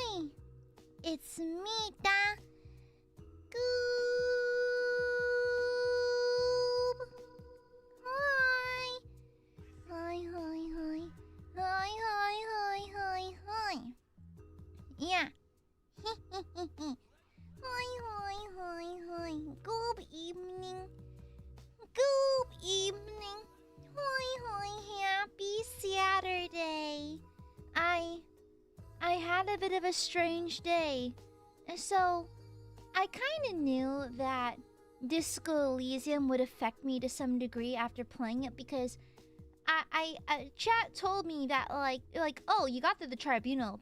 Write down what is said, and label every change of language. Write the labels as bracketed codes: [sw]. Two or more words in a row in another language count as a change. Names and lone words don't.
[en] It's me, Da. Goob. Hi. Hi, hi, hi. Hi, hi, hi, hi, hi. Yeah. Hi, hi, hi, hi. Good evening. Good evening. Hi, hi, happy Saturday. I had a bit of a strange day. So, I kind of knew that Disco Elysium would affect me to some degree after playing it because chat told me that like oh, you got through the tribunal.